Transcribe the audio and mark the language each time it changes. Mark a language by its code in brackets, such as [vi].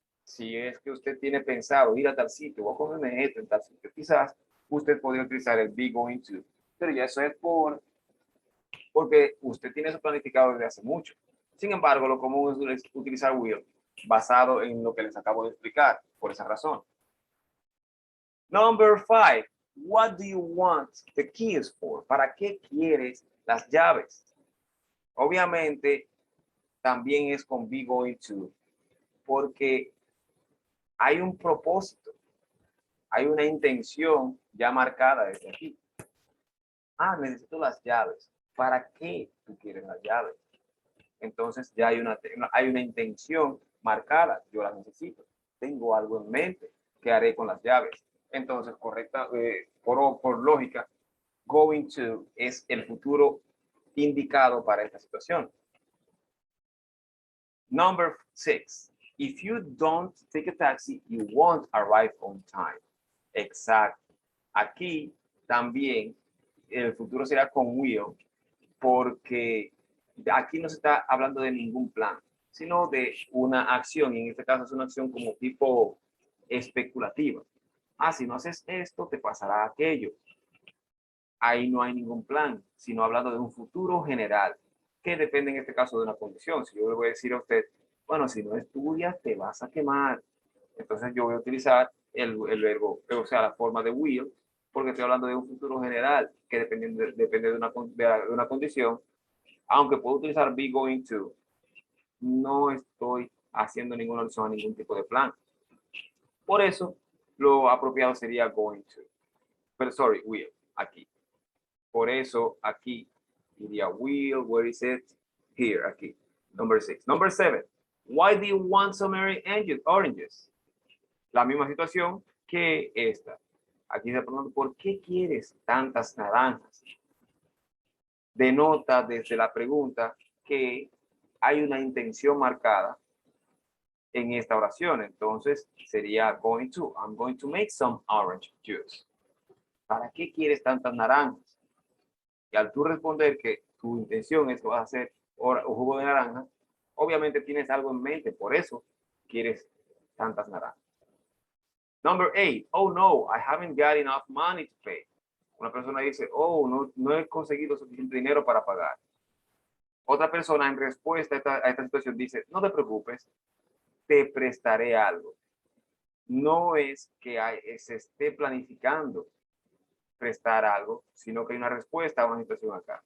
[es] Si es que usted tiene pensado ir a tal sitio o a comerme esto en tal sitio, quizás usted podría utilizar el be going to, pero ya eso es porque usted tiene eso planificado desde hace mucho. Sin embargo, lo común es utilizar will basado en lo que les acabo de explicar, por esa razón. [en] Number 5. What do you want the keys for? [es] ¿Para qué quieres las llaves? Obviamente, también es con be going to, porque hay un propósito, hay una intención ya marcada desde aquí. Necesito las llaves. ¿Para qué tú quieres las llaves? Entonces ya hay una intención marcada. Yo las necesito. Tengo algo en mente que haré con las llaves. Entonces, por lógica, going to es el futuro indicado para esta situación. [en] Number 6. If you don't take a taxi, you won't arrive on time. [es] Exacto. Aquí también el futuro será con will, porque aquí no se está hablando de ningún plan, sino de una acción, y en este caso es una acción como tipo especulativa. Si no haces esto, te pasará aquello. Ahí no hay ningún plan, sino hablando de un futuro general, que depende en este caso de una condición. Si yo le voy a decir a usted, bueno, si no estudias, te vas a quemar. Entonces yo voy a utilizar el verbo, o sea, la forma de will, porque estoy hablando de un futuro general que depende de una condición. Aunque puedo utilizar be going to, no estoy haciendo ninguna alusión a ningún tipo de plan. Por eso, lo apropiado sería going to. Pero, will, aquí. Por eso, aquí iría will, [en] where is it? Here, [es] aquí. [en] Number 6. Number 7. Why do you want so many oranges? [es] La misma situación que esta. Aquí se pregunta, ¿por qué quieres tantas naranjas? Denota desde la pregunta que hay una intención marcada en esta oración. Entonces sería going to. [en] I'm going to make some orange juice. [es] ¿Para qué quieres tantas naranjas? Y al tú responder que tu intención es que vas a hacer un jugo de naranja, obviamente tienes algo en mente, por eso quieres tantas naranjas. [en] Number 8. Oh no, I haven't got enough money to pay. [es] Una persona dice, no he conseguido suficiente dinero para pagar. Otra persona en respuesta a esta situación dice, no te preocupes, te prestaré algo. No es que se esté planificando prestar algo, sino que hay una respuesta a una situación acá.